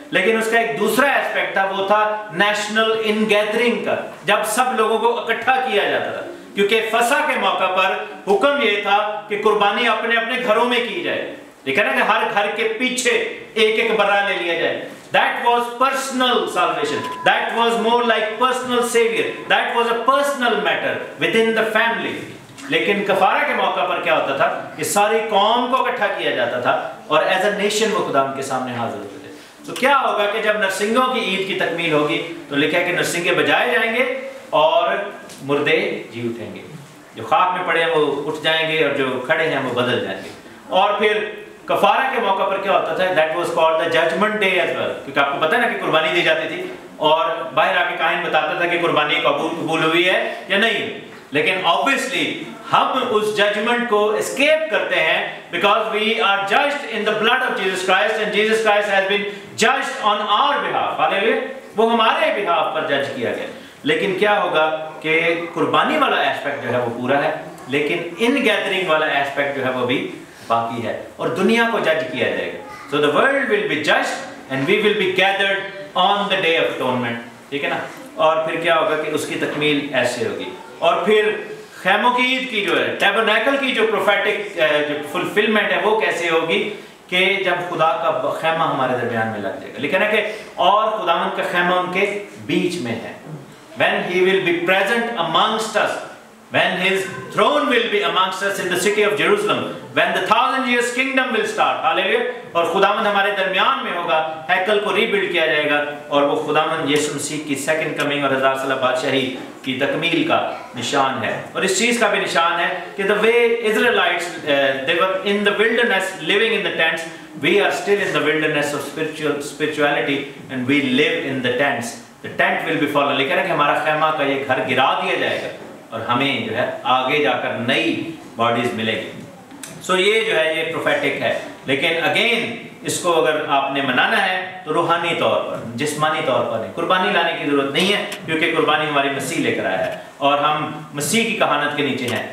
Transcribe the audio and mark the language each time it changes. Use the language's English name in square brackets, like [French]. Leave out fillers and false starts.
[Urdu] لیکن اس کا ایک دوسرا ایسپیکٹ تھا, وہ تھا [English] national in gathering [Urdu] کا, جب سب لوگوں کو اکٹھا کیا جاتا تھا. کیونکہ فسح کے موقع پر حکم یہ تھا کہ قربانی اپنے اپنے گھروں میں کی جائے. دیکھا نا کہ ہر گھر کے پیچھے ایک ایک برا لے لیا جائے. [English] That was personal salvation. That was more like personal savior. That was a personal matter within the family. [Urdu] لیکن کفارہ کے موقع پر کیا ہوتا تھا کہ ساری قوم کو اکٹھا کیا جاتا تھا اور [English] as a nation [Urdu] وہ خدا ان کے سامنے حاضر ہوتے تھے. تو کیا ہوگا کہ جب نرسنگوں کی عید کی تکمیل ہوگی تو لکھا ہے کہ نرسنگے بجائے جائیں گے اور مردے جی اٹھیں گے. جو خاک میں پڑے ہیں وہ اٹھ جائیں گے اور جو کھڑے ہیں وہ بدل جائیں گے. اور پھر کفارہ کے موقع پر کیا ہوتا تھا, [English] That was called the judgment day as well. [Urdu] کیونکہ آپ کو پتہ ہے نا کہ قربانی دی جاتی تھی اور باہر آ کے کاہن بتاتا تھا کہ قربانی قبول ہوئی ہے یا نہیں. لیکن [English] obviously [Urdu] ہم اس ججمنٹ کو اسکیپ کرتے ہیں [English] because we are judged in the blood of Jesus Christ and Jesus Christ has been judged on our behalf. Hallelujah. [Urdu] وہ ہمارے behalf پر جج کیا گیا. لیکن کیا ہوگا کہ قربانی والا ایسپیکٹ جو ہے وہ پورا ہے, لیکن ان گیدرنگ والا ایسپیکٹ جو ہے وہ بھی باقی ہے اور دنیا کو جج کیا جائے گا. [English] So the world will be judged and we will be gathered on the day of atonement. [Urdu] ٹھیک ہے نا. اور پھر کیا ہوگا کہ اس کی تکمیل ایسے ہوگی. اور پھر خیموں کی عید کی جو ہے, ٹیبرنیکل کی جو پروفیٹک جو فلفلمنٹ ہے وہ کیسے ہوگی کہ جب خدا کا خیمہ ہمارے درمیان میں لگ جائے گا. لیکن ہے کہ اور خداوند کا خیمہ ان کے بیچ میں ہے. [English] When he will be present amongst us, when his throne will be amongst us in the city of Jerusalem, when the 1,000 years kingdom will start. Hallelujah. [Urdu] اور خداوند ہمارے درمیان میں ہوگا, ہیکل کو ری بلڈ کیا جائے گا اور وہ خداوند یسوع مسیح کی سیکنڈ کمنگ اور 1000 سالہ بادشاہی کی تکمیل کا نشان ہے. اور اس چیز کا بھی نشان ہے کہ [English] the way Israelites they were in the wilderness living in the tents, we are still in the wilderness of spirituality and we live in the tents. The tent will be fallen. [Urdu] لیکن ہے کہ ہمارا خیمہ کا یہ گھر گرا دیا جائے گا اور ہمیں جو ہے آگے جا کر نئی باڈیز ملے گی. سو یہ جو ہے یہ پروفیٹک ہے. لیکن اگین اس کو اگر آپ نے منانا ہے تو روحانی طور پر, جسمانی طور پر نہیں. قربانی لانے کی ضرورت نہیں ہے کیونکہ قربانی ہماری مسیح لے کر آیا ہے اور ہم مسیح کی کہانت کے نیچے ہیں.